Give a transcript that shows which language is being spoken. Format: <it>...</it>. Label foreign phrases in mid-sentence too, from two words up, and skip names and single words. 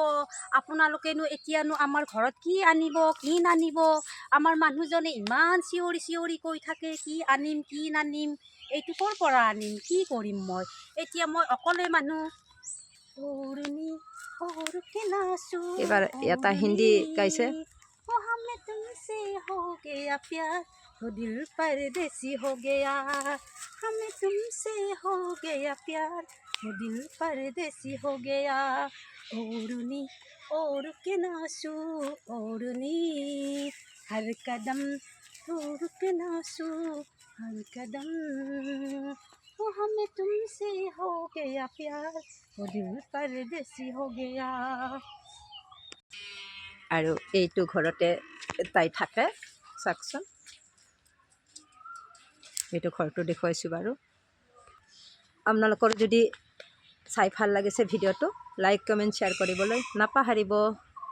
<as>আপোনালোকেনো এতিয়ানো আমাৰ ঘৰত কি আনিব, কি নানিব? আমাৰ মানুহজনে ইমান চিঞৰি চিঞৰি কৈ থাকে, কি আনিম কি নানিম, এইটো ক'ৰ পৰা আনিম, কি কৰিম মই? এতিয়া মই অকলে মানুহ। এইবাৰ এটা হিন্দী গাইছে।</as> <hi>हमें तुमसे हो गया प्यार, वो दिल परदेसी हो गया, हमें तुमसे हो गया प्यार, वो दिल परदेसी हो गया। ओढ़नी ओढ़ के नाचू, ओढ़नी हर कदम ओढ़ के नाचू, हर कदम, वो हमें तुमसे हो गया प्यार, वो दिल परदेसी हो गया।</hi> <as>আৰু এইটো ঘৰতে তাই থাকে, চাওকচোন। এইটো ঘৰটো দেখুৱাইছোঁ বাৰু। আপোনালোকৰ যদি চাই ভাল লাগিছে ভিডিঅ'টো,</as> <en>like comment share</en> <as>কৰিবলৈ নাপাহৰিব।</as>